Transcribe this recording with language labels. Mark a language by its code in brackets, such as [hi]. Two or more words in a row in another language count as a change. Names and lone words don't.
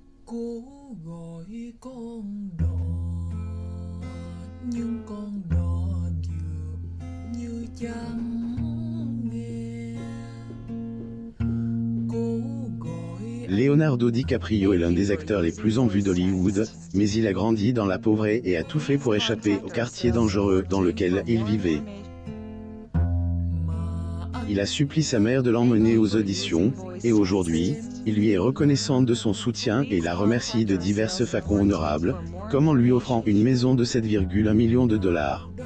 [vi] Cố gọi con đò nhưng con đò dường như chẳng nghe. Cố gọi [fr] Leonardo DiCaprio est l'un des acteurs les plus en vue d'Hollywood, mais il a grandi dans la pauvreté et a tout fait pour échapper au quartier dangereux dans lequel il vivait. Il a supplié sa mère de l'emmener aux auditions, et aujourd'hui, il lui est reconnaissant de son soutien et la remercie de diverses façons honorables, comme en lui offrant une maison de 7,1 millions de dollars.